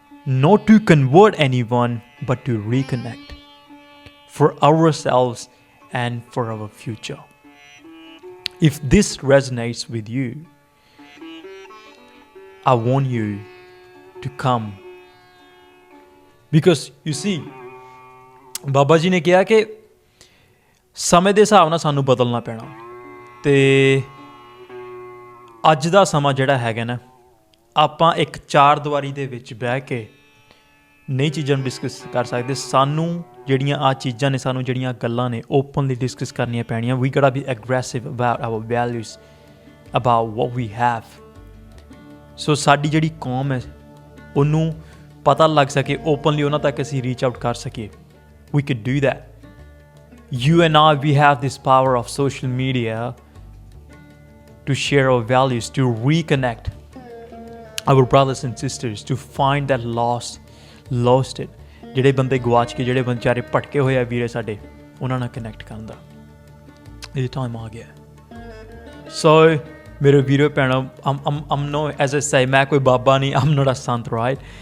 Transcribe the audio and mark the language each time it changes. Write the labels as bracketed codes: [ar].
[en] Not to convert anyone, but to reconnect. For ourselves and for our future. If this resonates with you, I want you to come. Because you see, [pa] Baba ji ਨੇ ਕਿਹਾ ਕਿ ਸਮੇਂ ਦੇ ਹਿਸਾਬ ਨਾਲ ਸਾਨੂੰ ਬਦਲਣਾ ਪੈਣਾ। ਤੇ ਅੱਜ ਦਾ ਸਮਾਂ ਜਿਹੜਾ ਹੈਗਾ ਨਾ, ਆਪਾਂ ਇੱਕ ਚਾਰ ਦੀਵਾਰੀ ਦੇ ਵਿੱਚ ਬਹਿ ਕੇ ਨਈ ਚੀਜ਼ਾਂ ਨੂੰ ਡਿਸਕਸ ਕਰ ਸਕਦੇ। ਸਾਨੂੰ ਜਿਹੜੀਆਂ ਆ ਚੀਜ਼ਾਂ ਨੇ, ਸਾਨੂੰ ਜਿਹੜੀਆਂ ਗੱਲਾਂ ਨੇ, ਓਪਨਲੀ ਡਿਸਕਸ ਕਰਨੀਆਂ ਪੈਣੀਆਂ। [en] We gotta be aggressive about our values, about what we have. [pa] ਸੋ ਸਾਡੀ ਜਿਹੜੀ ਕੌਮ ਹੈ ਉਹਨੂੰ ਪਤਾ ਲੱਗ ਸਕੇ, ਓਪਨਲੀ ਉਹਨਾਂ ਤੱਕ ਅਸੀਂ ਰੀਚ ਆਊਟ ਕਰ ਸਕੀਏ। [en] We could do that. You and I, we have this power of social media to share our values, to reconnect our brothers and sisters, to find that lost it. [pa] ਜਿਹੜੇ ਬੰਦੇ ਗਵਾਚ ਕੇ, ਜਿਹੜੇ ਵਿਚਾਰੇ ਭਟਕੇ ਹੋਏ ਆ ਵੀਰੇ ਸਾਡੇ, ਉਹਨਾਂ ਨਾਲ ਕਨੈਕਟ ਕਰਨ ਦਾ ਇਹ ਟਾਈਮ ਆ ਗਿਆ। ਸੋ ਮੇਰੇ ਵੀਰੋ ਭੈਣੋ, [en] I'm no, as I say, [pa] ਮੈਂ ਕੋਈ ਬਾਬਾ ਨਹੀਂ, [en] I'm not a sant, right?